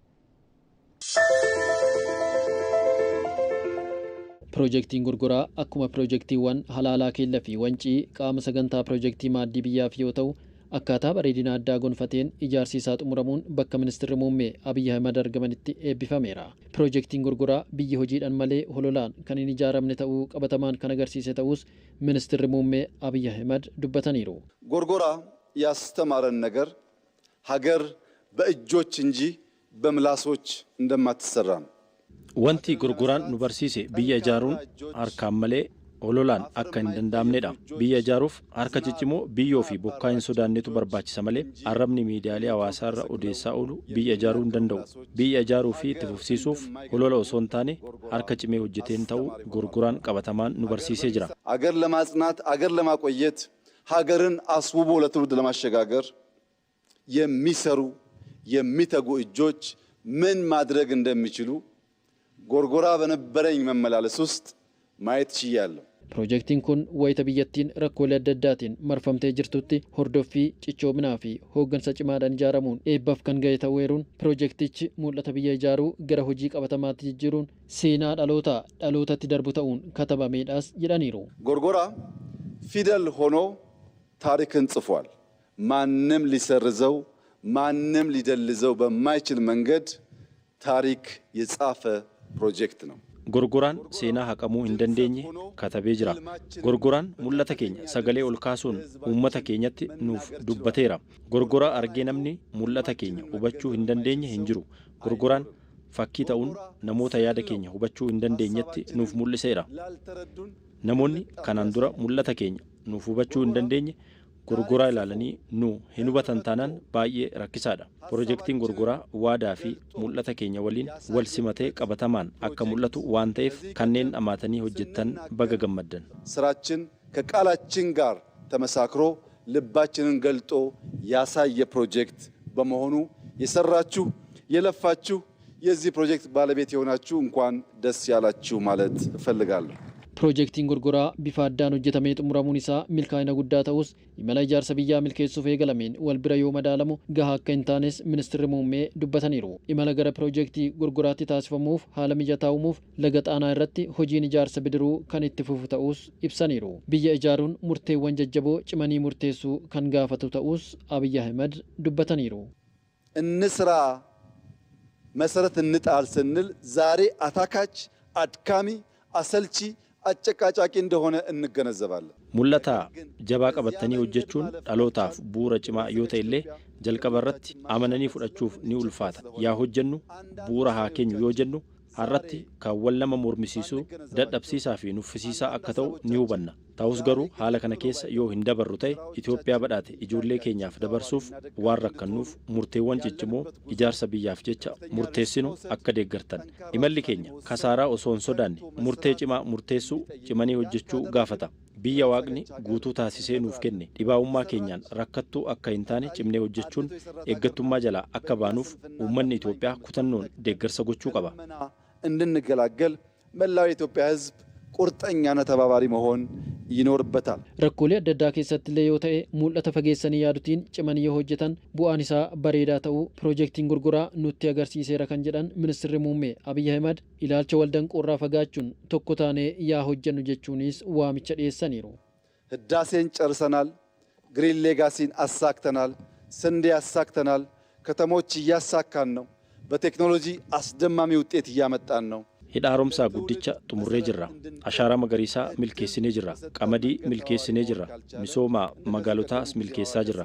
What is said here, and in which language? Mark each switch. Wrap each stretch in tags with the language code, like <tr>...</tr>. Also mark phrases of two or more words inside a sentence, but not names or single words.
<om>Piroojeektiin gorgoraa akkuma piroojeektiiwwan halaalaa keellaa fi wancii qaama sagantaa piroojeektii maaddii biyyaaf yoo ta'u akkaataa bareedina addaa gonfateen ijaarsi isaa xumuramuun bakka ministeerri muummee Abiy Ahmed argamanitti eebbifameera. Piroojeektiin gorgoraa biyyi hojiidhaan malee hololaan kan hin ijaaramne ta'uu qabatamaan kan agarsiise ta'us ministeerri muummee Abiy Ahmed dubbataniiru.</om> <am>ጎርጎራ ያስተማረን ነገር ሀገር በእጆች እንጂ በምላሶች እንደማትሰራ ነው።</am> <om>Wanti gorgoraan nu barsiise biyya ijaaruun harkaan malee ololaan akka hin danda'amnedha. Biyya ijaaruuf harka ciccimoo biyyoo fi bokkaa hin sodaannetu barbaachisa malee arrabni miidiyaalee hawaasaa irra odeessaa oolu biyya ijaaruu hin danda'u. Biyya ijaaruu fi itti fufsiisuuf olola osoo hin taane harka cimee hojjeteen ta'uu gorgoraan qabatamaan nu barsiisee jira.</om> <am>አገር ለማጽናት አገር ለማቆየት ሀገርን አስውቦ ለትውልድ ለማሸጋገር የሚሰሩ የሚተጉ እጆች ምን ማድረግ እንደሚችሉ ጎርጎራ በነበረኝ መመላለስ ውስጥ ማየት ችያለሁ።</am> <om>Piroojeektiin kun wayita biyyattiin rakkoolee adda addaatiin marfamtee jirtutti hordoffii cichoominaa fi hooggansa cimaadhaan ijaaramuun eebbaaf kan ga'e ta'uu eeruun piroojeektichi mul'ata biyya ijaaruu gara hojii qabatamaatti jijjiiruun seenaa dhalootatti darbu ta'uun katabameedhaas jedhaniiru.</om> <am>ጎርጎራ ፊደል ሆኖ ታሪክን ጽፏል። ማንም ሊሰርዘው ማንም ሊደልዘው በማይችል መንገድ ታሪክ የጻፈ ፕሮጀክት ነው።</am> <om>Gorgoraan seenaa haqamuu hin dandeenye katabee jira. Gorgoraan mul'ata keenya sagalee ol kaasuun uummata keenyatti nuuf dubbateera. Gorgoraa argee namni mul'ata keenya hubachuu hin dandeenye hin jiru. Gorgoraan fakkii ta'uun namoota yaada keenya hubachuu hin dandeenyetti nuuf mul'iseera. Namoonni kanaan dura mul'ata keenya nuuf hubachuu hin dandeenye gorgoraa ilaalanii nu hin hubatan taanaan baay'ee rakkisaadha. Piroojeektiin gorgoraa waadaa fi mul'ata keenya waliin wal simatee qabatamaan akka mul'atu waan ta'eef kanneen amaatanii hojjettan baga gammaddan.</om> <am>ስራችን ከቃላችን ጋር ተመሳክሮ ልባችንን ገልጦ ያሳየ ፕሮጀክት በመሆኑ የሰራችሁ የለፋችሁ የዚህ ፕሮጀክት ባለቤት የሆናችሁ እንኳን ደስ ያላችሁ ማለት እፈልጋለሁ።</am> <om>Piroojeektiin gorgoraa bifa addaan hojjetamee xumuramuun isaa milkaa'ina guddaa ta'us imala ijaarsa biyyaa milkeessuuf eegalameen wal bira yoo madaalamu gahaa akka hin taanes ministeerri muummee dubbataniiru. Imala gara piroojeektii gorgoraatti taasifamuuf haala mijataa uumuuf laga Xaanaa irratti hojiin ijaarsa bidiruu kan itti fufu ta'us ibsaniiru. Biyya ijaaruun murteewwan jajjaboo cimanii murteessuu kan gaafatu ta'us Abiy Ahmed dubbataniiru.</om> <am>እንስራ መሰረት እንጣል ስንል ዛሬ አታካች አድካሚ አሰልቺ አጨቃጫቂ እንደሆነ እንገነዘባለን።</am> <om>Mul'ata jabaa qabatanii hojjechuun dhalootaaf bu'uura cimaa yoo ta'e illee jalqaba irratti amananii fudhachuuf ni ulfaata. Yaa hojjennu bu'uura haa keenyu yoo jennu har'atti kaawwan lama mormisiisuu dadhabsiisaa fi nuffisiisaa akka ta'u ni hubanna. Ta'us garuu haala kana keessa yoo hin dabarru ta'e Itoophiyaa badhaate ijoollee keenyaaf dabarsuuf waan rakkannuuf murteewwan ciccimoo ijaarsa biyyaaf jecha murteessinu akka deeggartan. Imalli keenya kasaaraa osoo hin sodaanne murtee cimaa murteessuu cimanii hojjechuu gaafata. Biyya waaqni guutuu taasisee nuuf kenne dhibaa'ummaa keenyaan rakkattuu akka hin taane cimnee hojjechuun eeggattummaa jalaa akka baanuuf uummanni Itoophiyaa kutannoon deeggarsa gochuu qaba.</om> <am>እንድንገላገል መላው የኢትዮጵያ ሕዝብ ቁርጠኛና ተባባሪ መሆን ይኖርበታል።</am> <om>Rakkoolee adda addaa keessatti illee yoo ta'e mul'ata fageessanii yaadutiin cimanii yoo hojjetan bu'aan isaa bareedaa ta'uu piroojeektiin gurguraa nutti agarsiiseera kan jedhan ministeerri muummee Abiyyi Ahimad ilaalcha waldanqoorraa fagaachuun tokko taanee yaa hojjennu jechuunis waamicha dhiyeessaniiru.</om> <am>ህዳሴን ጨርሰናል፣ ግሪን ሌጋሲን አሳክተናል፣ ስንዴ አሳክተናል፣ ከተሞች እያሳካን ነው፣ በቴክኖሎጂ አስደማሚ ውጤት እያመጣን ነው።</am> <om>Hidha haaromsaa guddicha xumurree jirra. Ashaaraa magariisaa milkeessinee jirra. Qamadii milkeessinee jirra. Misooma magaalotaas milkeessaa jirra.</om>